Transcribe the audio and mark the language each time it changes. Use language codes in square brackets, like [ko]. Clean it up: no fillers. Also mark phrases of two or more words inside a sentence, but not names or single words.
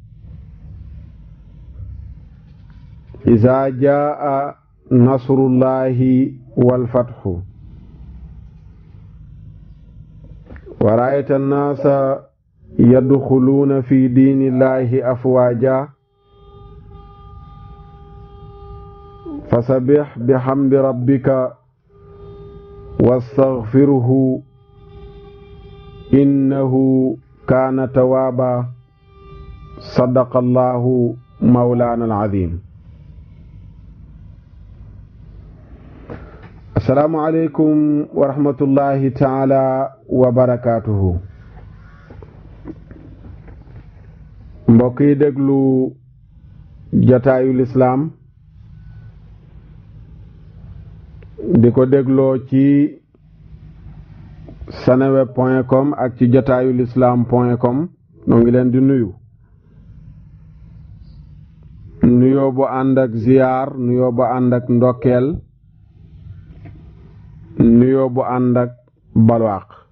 [ar] إذا جاء نصر الله والفتح ورأيت الناس يدخلون في دين الله أفواجا فسبح بحمد ربك واستغفره إنه كان توابا. صدق الله مولانا العظيم. السلام عليكم ورحمة الله تعالى وبركاته. [wo] mbokk yi déglu jataayul islaam di ko dégloo ci seneweb.com ak ci jataayulislam.com noo ngi leen di nuyoo bu ànd ak ziyaar, nuyoo bu ànd ak ndokkeel, nuyoo bu ànd ak balwaaq.